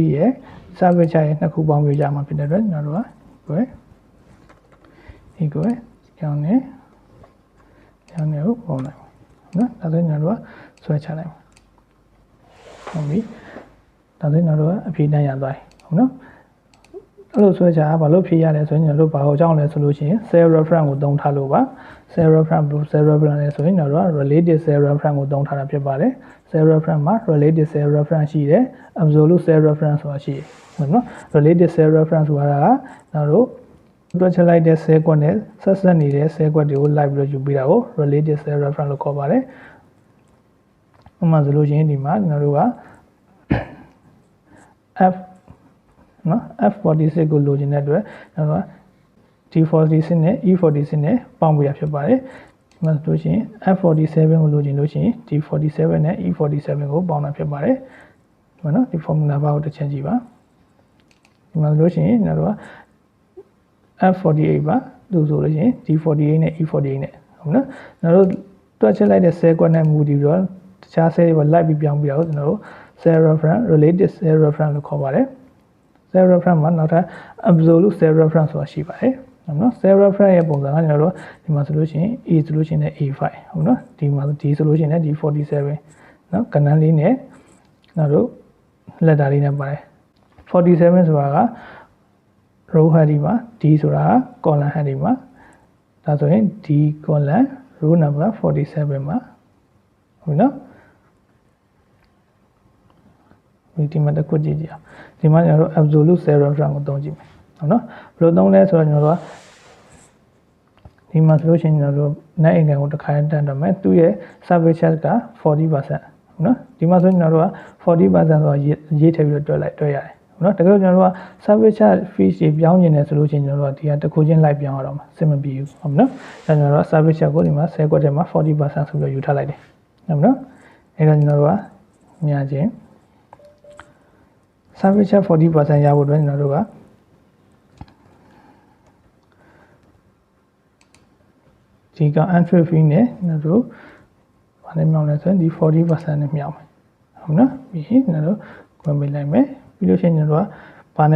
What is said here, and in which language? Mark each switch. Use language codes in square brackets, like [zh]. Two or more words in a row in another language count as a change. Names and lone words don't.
[my] ရဲ့ [en] service charge [my] ရဲ့နှစ်ခုပေါင်းပြီးရမှာဖြစ်တဲ့အတွက်ကျွန်တော်တို့က equal ကျောင်းနဲ့ကိုပေါင်းလိုက်နော်ဒါဆိုရင်ကျွန်တော်တို့ကဆွဲချလိုက်ဟုတ်ပြီ ဒါဆိုရင်ကျွန်တော်တို့ကအဖြေတန်းရသွားပြီဟုတ်နော်အဲ့လိုဆွဲချတာဘာလို့ဖြေရလဲဆိုရင်ကျွန်တော်တို့ဘာကိုကြောင်းလဲဆိုလို့ရှိရင် [en] cell reference [my] ကိုသုံးထားလို့ပါ [en] cell reference [my] လဲဆိုရင်ကျွန်တော်တို့က [en] related cell reference [my] ကိုသုံးထားတာဖြစ်ပါတယ် [en] cell reference [my] မှာ [en] related cell reference [my] ရှိတယ် [en] absolute cell reference [my] ဆိုတာရှိတယ်ဟုတ်နော် [en] related cell reference [my] ဆိုတာကကျွန်တော်တို့တွက်ချက်လိုက်တဲ့ cell ကွက်နဲ့ဆက်ဆက်နေတဲ့ cell ကွက်တွေကိုလိုက်ပြီးတော့ယူပေးတာကို [en] related cell reference [my] လို့ခေါ်ပါတယ်ဥပမာဆိုလို့ရှိရင်ဒီမှာကျွန်တော်တို့က F နော် F46 ကိုလိုချင်တဲ့အတွက်ကျွန်တော်က D46 နဲ့ E46 နဲ့ပေါင်းပြရဖြစ်ပါတယ်ဒီမှာဆိုလို့ရှိရင် F47 ကိုလိုချင်လို့ရှိရင် D47 နဲ့ E47 ကိုပေါင်းတာဖြစ်ပါတယ်ဒီမှာနော်ဒီ formula ဘာ ကိုတစ်ချက်ကြည့်ပါဒီမှာဆိုလို့ရှိရင်ကျွန်တော်တို့က F48 ပါလို့ဆိုလို့ရှိရင် D48 နဲ့ E48 နဲ့ဟုတ်နော်ကျွန်တော်တို့တွက်ချက်လိုက်တဲ့ cell ကွ က်နဲ့မူတည်ပြီးတော့တခြား cell တွေကိုလိုက်ပြီးပြောင်းပြတော့ကျွန်တော်တို့ [en] cell reference related cell reference [my] လို့ခေါ်ပါတယ် cell reference မှာနောက်ထပ် [en] absolute cell reference [my] ဆိုတာရှိပါတယ်ဟုတ်နော် [en] cell reference [my] ရဲ့ပုံစံကကျွန်တော်တို့ဒီမှာဆိုလို့ရှိရင် A ဆိုလို့ရှိရင် A5 ဟုတ်နော်ဒီမှာ D ဆိုလို့ရှိရင် D47 နော်ကဏ္ဍလေးနဲ့ကျွန်တော်တို့ letter လေးနဲ့ပါတယ်47ဆိုတာက [en] row heading [my] မှာ D ဆိုတာက [en] column heading [my] မှာဒါဆိုရင် [en] D column row number 47 [my] မှာဟုတ်နော် ဒီမှာတစ်ခုကြည့်ကြည့်အောင်ဒီမှာကျွန်တော်တို့ [en] absolute cell reference [my] ကိုသုံးကြည့်မယ်ဟုတ်နော်ဘယ်လိုသုံးလဲဆိုတော့ကျွန်တော်တို့ကဒီမှာဆိုလို့ရှိရင်ကျွန်တော်တို့ net income ကိုတစ်ခါတန်းတော့မယ်သူ့ရဲ့ [en] service charge [my] က 40% ဟုတ်နော်ဒီမှာဆိုရင်ကျွန်တော်တို့က 40% ဆိုတော့ရေးထည့်ပြီးတော့တွက်ရတယ်ဟုတ်နော်တကယ်လို့ကျွန်တော်တို့က [en] service charge fee [my] တွေပြောင်းနေတယ်ဆိုလို့ရှိရင်ကျွန်တော်တို့ကဒီဟာတစ်ခုချင်းလိုက်ပြောင်းရတော့မှာစင်မပြေဘူးဟုတ်နော်ဒါကျွန်တော်တို့က [en] service charge [my] ကိုဒီမှာ10ခွက်ထဲမှာ 40% ဆိုပြီးတော့ယူထားလိုက်တယ်ဟုတ်နော်အဲ့တော့ကျွန်တော်တို့ကမြင်ချင်း [en] service charge 40% [my] ရဖို့အတွက်ကျွန်တော်တို့က ဒီက [en] entry fee [my] နဲ့ကျွန်တော်တို့ဘာနဲ့မြောက်လဲဆိုရင်ဒီ 40% နဲ့မြောက်မယ်ဟုတ်နော်ပြီးရင်ကျွန်တော်တို့ဝင်ပေးလိုက်မယ်ပြီးလို့ရှိရင်ကျွန်တော်တို့ကဘာနဲ့